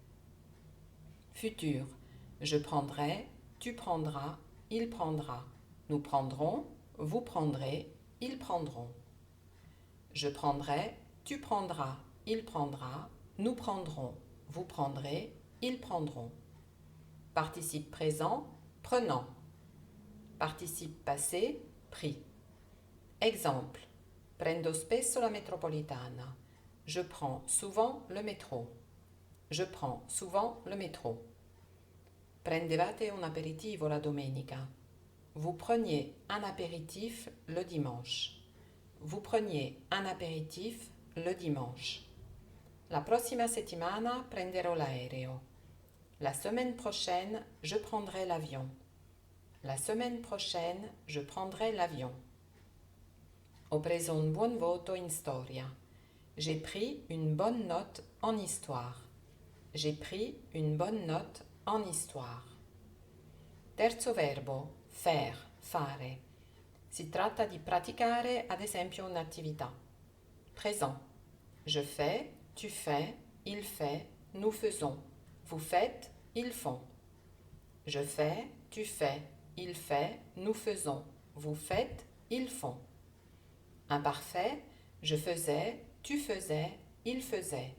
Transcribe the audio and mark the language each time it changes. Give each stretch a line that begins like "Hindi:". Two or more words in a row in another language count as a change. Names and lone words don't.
French: Futur, je prendrai, tu prendras, il prendra, nous prendrons, vous prendrez, ils prendront. Je prendrai, tu prendras, il prendra, nous prendrons, vous prendrez, ils prendront. Participe présent, prenant. Participe passé, pris. Exemple.
Italian: Prendo spesso la metropolitana.
French: Je prends souvent le métro. Je prends souvent le métro.
Italian: Prendevate un aperitivo la domenica.
French: Vous preniez un apéritif le dimanche. Vous preniez un apéritif le dimanche.
Italian: La prossima settimana prenderò l'aereo.
French: La semaine prochaine, je prendrai l'avion. La semaine prochaine, je prendrai l'avion.
Italian: Ho preso un buon voto in storia.
French: J'ai pris une bonne note en histoire. J'ai pris une bonne note en histoire.
Italian: Terzo verbo, faire, fare. Si tratta di praticare ad esempio un'attività.
French: Présent. Je fais, tu fais, il fait, nous faisons. Vous faites, ils font. Je fais, tu fais, il fait, nous faisons. Vous faites, ils font. Imparfait, je faisais, tu faisais, il faisait.